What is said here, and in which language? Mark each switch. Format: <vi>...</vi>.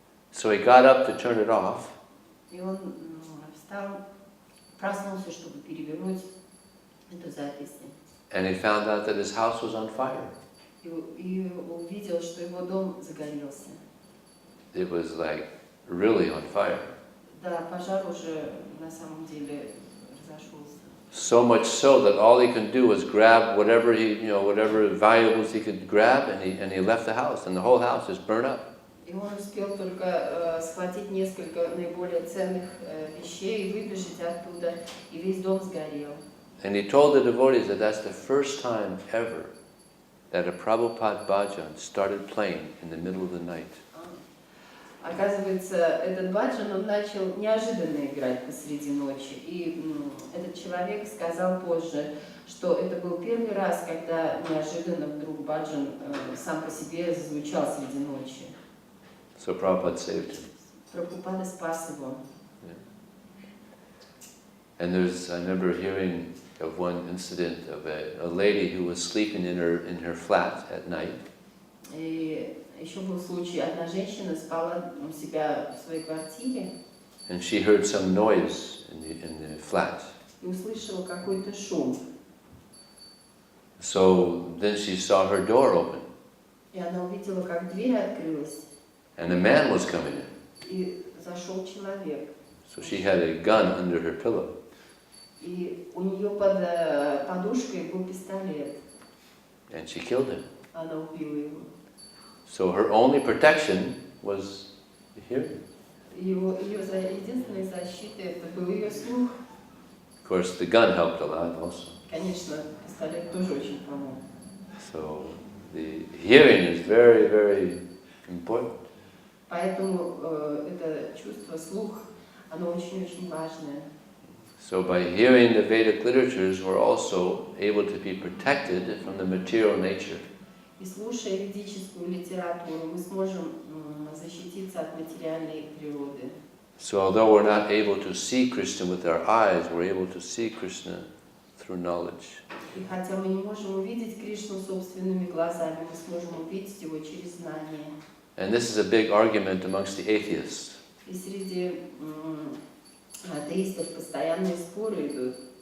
<en>So he got up to turn it off.</en> <ru>И он встал, проснулся, чтобы перевернуть эту запись.</ru> <en>And he found out that his house was on fire.</en> <ru>И увидел, что его дом загорелся.</ru> <en>It was like really on fire.</en> <ru>Да, пожар уже на самом деле разошелся.</ru> <en>So much so that all he could do was grab whatever whatever valuables he could grab, and he left the house, and the whole house just burned up.</en> <ru>И он успел только схватить несколько наиболее ценных вещей и выбежать оттуда, и весь дом сгорел.</ru> <en>And he told the devotees that that's the first time ever that a Prabhupada bhajan started playing in the middle of the night.</en> <ru>Оказывается, этот баджан, он начал неожиданно играть посреди ночи. И этот человек сказал позже, что это был первый раз, когда неожиданно вдруг баджан сам по себе зазвучал среди ночи.</ru> <en>So Prabhupada saved him.</en> <ru>Прабхупада спас его.</ru> <en>And I remember hearing of one incident of a lady who was sleeping in her flat at night.</en> <ru>И еще был случай, одна женщина спала у себя в своей квартире.</ru> <en>And she heard some noise in the flat.</en> <ru>И услышала какой-то шум.</ru> <en>So then she saw her door open,</en> <ru>И она увидела, как дверь открылась,</ru> <en>and a man was coming in.</en> <ru>и зашел человек.</ru> <en>So she had a gun under her pillow.</en> <ru>И у нее под подушкой был пистолет.</ru> <en>And she killed him.</en> <ru>Она убила его.</ru> <en>So her only protection was the hearing.</en> <ru>Ее единственной защитой это был ее слух.</ru> <en>Of course, the gun helped a lot also.</en> <ru>Конечно, пистолет тоже очень помог.</ru> <en>So the hearing is very, very important.</en> <ru>Поэтому это чувство, слух, оно очень-очень важное.</ru> <en>So by hearing the Vedic literatures, we're also able to be protected from the material nature.</en> <ru>И слушая ведическую литературу, мы сможем защититься от материальной природы.</ru> <en>So although we're not able to see Krishna with our eyes, we're able to see Krishna through knowledge.</en> <ru>И хотя мы не можем увидеть Кришну собственными глазами, мы сможем увидеть его через знание.</ru> <en>And this is a big argument amongst the atheists.</en> <ru>И среди атеистов постоянные споры идут.</ru>